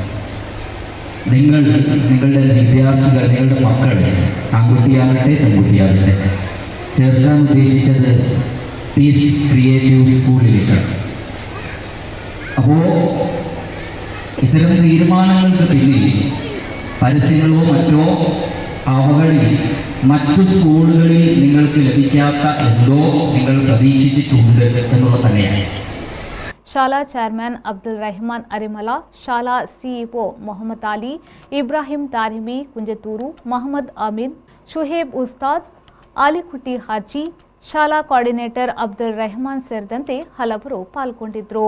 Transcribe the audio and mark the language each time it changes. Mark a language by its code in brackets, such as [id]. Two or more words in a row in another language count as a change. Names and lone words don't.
[ml] നിങ്ങളുടെ വിദ്യാർത്ഥികൾ, നിങ്ങളുടെ മക്കൾ, ആൺകുട്ടിയാകട്ടെ പെൺകുട്ടിയാകട്ടെ, ചേർക്കാൻ ഉദ്ദേശിച്ചത് പീസ് ക്രിയേറ്റീവ് സ്കൂളിലേക്കാണ്. അപ്പോൾ ഇത്തരം തീരുമാനങ്ങൾക്ക് പിന്നിൽ പരസ്യങ്ങളോ മറ്റോ അവകളിൽ മറ്റു സ്കൂളുകളിൽ നിങ്ങൾക്ക് ലഭിക്കാത്ത എന്തോ നിങ്ങൾ പ്രതീക്ഷിച്ചിട്ടുണ്ട് എന്നുള്ളത് തന്നെയാണ്. [kn] ಶಾಲಾ ಚೇರ್ಮನ್ ಅಬ್ದುಲ್ ರೆಹಮಾನ್ ಅರಿಮಲಾ, ಶಾಲಾ ಸಿಇಒ ಮೊಹಮ್ಮದ್ ಅಲಿ, ಇಬ್ರಾಹಿಂ ತಾರಿಮಿ ಕುಂಜತ್ತೂರು, ಮೊಹಮ್ಮದ್ ಅಮೀನ್, ಶುಹೇಬ್ ಉಸ್ತಾದ್, ಆಲಿಕುಟ್ಟಿ ಹಾಜಿ, ಶಾಲಾ ಕೋಆರ್ಡಿನೇಟರ್ ಅಬ್ದುಲ್ ರೆಹಮಾನ್ ಸೇರಿದಂತೆ ಹಲವರು ಪಾಲ್ಗೊಂಡಿದ್ದರು.